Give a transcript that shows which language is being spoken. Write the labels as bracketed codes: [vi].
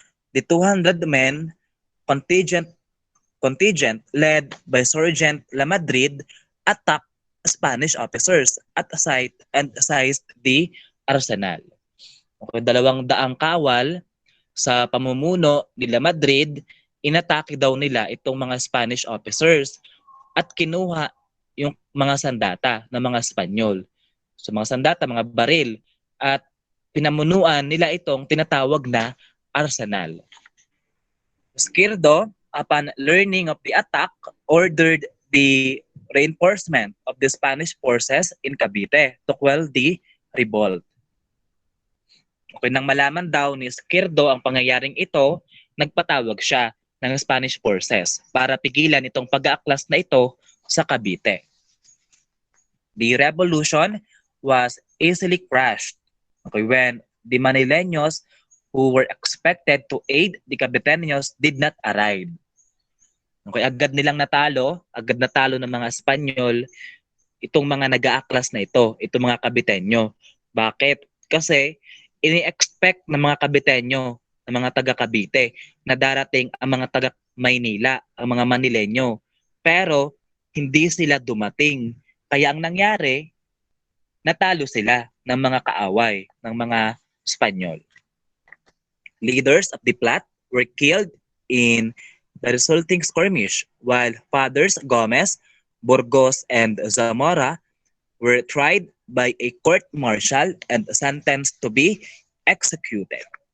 [en] The 200 men contingent led by Sergeant Lamadrid attacked Spanish officers at seized the arsenal. [tl] Okay, 200 kawal sa pamumuno ni Lamadrid, inatake daw nila itong mga Spanish officers at kinuha yung mga sandata ng mga Espanyol. So mga sandata, mga baril, at pinamunuan nila itong tinatawag na arsenal. [en] Izquierdo, upon learning of the attack, ordered the reinforcement of the Spanish forces in Cavite to quell the revolt. [tl] Okay, nang malaman daw ni Izquierdo ang pangyayaring ito, nagpatawag siya ng Spanish forces para pigilan itong pag-aaklas na ito sa Cavite. [en] The revolution was easily crushed, okay, when the Manileños who were expected to aid the Caviteños did not arrive. [tl] Okay, agad natalo ng mga Espanyol itong mga nag-aaklas na ito, itong mga Caviteño. Bakit? Kasi ini-expect ng mga Caviteño, ng mga taga Cavite, na darating ang mga taga Maynila, ang mga Manileño. Pero hindi sila dumating. Kaya ang nangyari, natalo sila ng mga kaaway, ng mga Espanyol. [en] Leaders of the plot were killed in the resulting skirmish, while Fathers Gomez, Burgos, and Zamora were tried by a court-martial and sentenced to be executed.